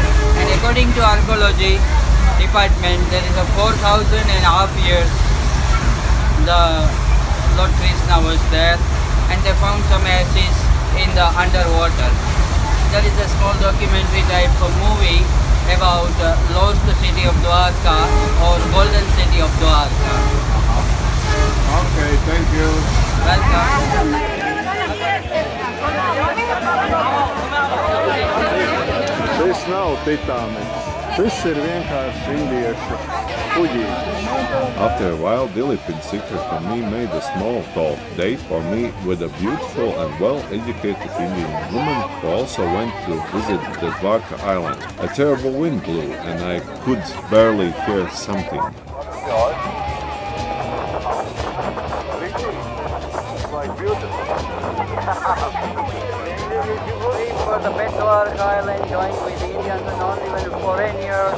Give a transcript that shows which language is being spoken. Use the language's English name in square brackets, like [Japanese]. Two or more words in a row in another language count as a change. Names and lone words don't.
[English] And according to archaeology department, there is a 4,500 years the Lord Krishna was there, and they found some ashes in the underwater. There is a small documentary type of movie about lost city of Dwarka or golden city of Dwarka. Okay, thank you. Welcome. [Latvian] Šis nav Titaniks. Šis ir vienkārši indiešu kuģītis. [English] After a while, Dilip in secret from me made a small talk date for me with a beautiful and well-educated Indian woman who also went to visit the Dwarka island. A terrible wind blew and I could barely hear something. For the Dwarka Island, joined with Indians and not even foreigners.